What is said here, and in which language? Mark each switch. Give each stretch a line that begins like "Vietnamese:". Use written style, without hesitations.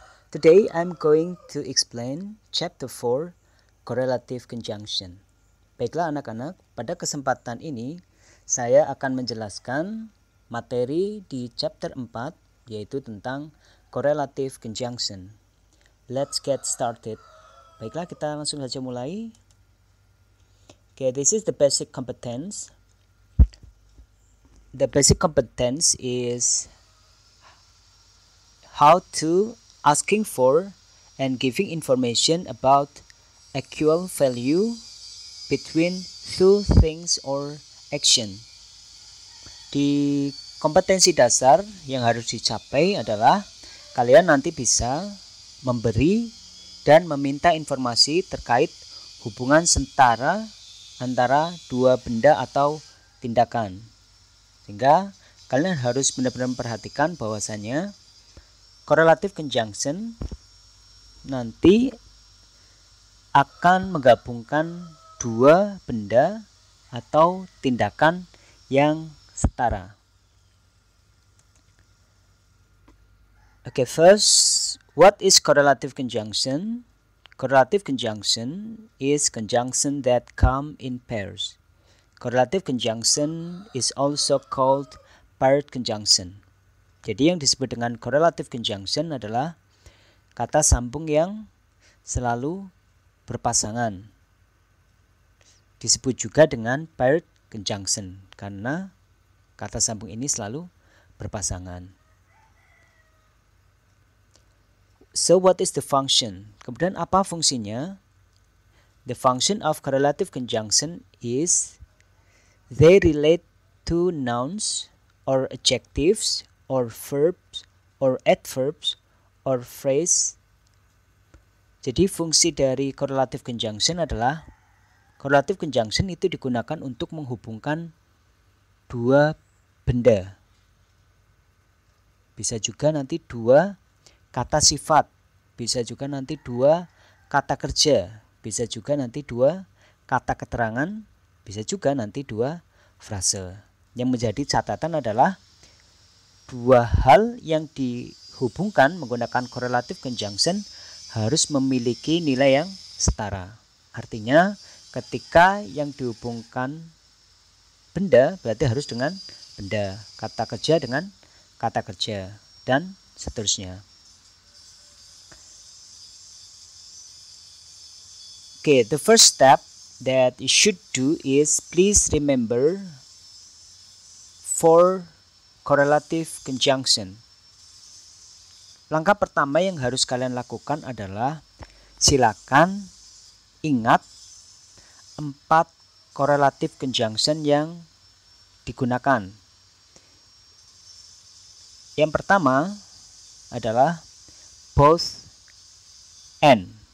English: Today I'm going to explain chapter 4, Correlative Conjunction.
Indonesian: Baiklah anak-anak, pada kesempatan ini saya akan menjelaskan materi di chapter 4, yaitu tentang Correlative Conjunction.
English: Let's get started.
Indonesian: Baiklah, kita langsung saja mulai.
English: Okay, this is the basic competence. The basic competence is how to asking for and giving information about equal value between two things or action.
Indonesian: Di kompetensi dasar yang harus dicapai adalah kalian nanti bisa memberi dan meminta informasi terkait hubungan setara antara dua benda atau tindakan. Sehingga kalian harus benar-benar memperhatikan bahwasanya correlative conjunction nanti akan menggabungkan dua benda atau tindakan yang setara.
English: Okay, first, what is correlative conjunction? Correlative conjunction is conjunction that come in pairs. Correlative conjunction is also called paired conjunction.
Indonesian: Jadi yang disebut dengan correlative conjunction adalah kata sambung yang selalu berpasangan. Disebut juga dengan paired conjunction karena kata sambung ini selalu berpasangan.
English: So what is the function?
Indonesian: Kemudian apa fungsinya?
English: The function of correlative conjunction is they relate to nouns or adjectives or verbs or adverbs or phrase.
Indonesian: Jadi fungsi dari correlative conjunction adalah correlative conjunction itu digunakan untuk menghubungkan dua benda. Bisa juga nanti dua kata sifat, bisa juga nanti dua kata kerja, bisa juga nanti dua kata keterangan, bisa juga nanti dua frase. Yang menjadi catatan adalah dua hal yang dihubungkan menggunakan correlative conjunction harus memiliki nilai yang setara. Artinya ketika yang dihubungkan benda berarti harus dengan benda, kata kerja dengan kata kerja, dan seterusnya.
English: Okay, the first step that you should do is please remember for correlative conjunction.
Indonesian: Langkah pertama yang harus kalian lakukan adalah silakan ingat 4 correlative conjunction yang digunakan. Yang pertama adalah both and.